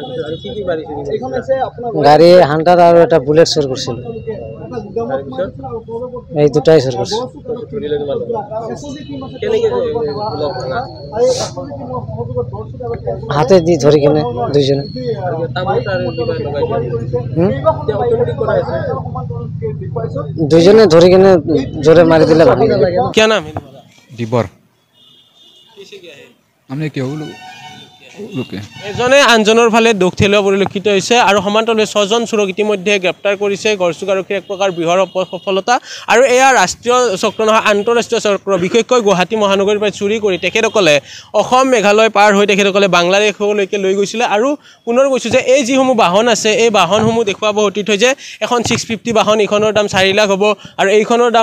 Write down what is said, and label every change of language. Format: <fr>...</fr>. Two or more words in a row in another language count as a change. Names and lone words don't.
<as>গাড়ী হাণ্টাৰ আৰু এটা বুলেট চুৰ কৰিছিলোঁ, এই দুটাই চুৰ কৰিছিলোঁ। হাতে দি ধৰি কিনে দুইজনে দুইজনে ধৰি কিনে জোৰে মাৰি দিলে ভাঙি গ'ল।</as> <hi>क्या नाम है तुम्हारा? दिबर हमने क्या लोके</hi> <as>এজনে আনজনৰ ফালে দুখ ঠেলোৱা পৰিলক্ষিত হৈছে আৰু সমান্তৰালভাৱে 6জন চোৰক ইতিমধ্যে গ্ৰেপ্তাৰ কৰিছে গড়চুক আৰক্ষীৰ এক প্ৰকাৰ বৃহৎ সফলতা আৰু এয়া ৰাষ্ট্ৰীয় চক্ৰ নহয় আন্তঃৰাষ্ট্ৰীয় চক্ৰ বিশেষকৈ গুৱাহাটী মহানগৰীৰ পৰা চুৰি কৰি তেখেতসকলে অসম মেঘালয় পাৰ হৈ তেখেতসকলে বাংলাদেশলৈকে লৈ গৈছিলে আৰু পুনৰ কৈছোঁ যে এই যিসমূহ বাহন আছে এই বাহনসমূহ দেখুৱাব অতীত হৈ যে এখন 650 বাহন এইখনৰ দাম 4 লাখ হ'ব আৰু এইখনৰ দাম</as>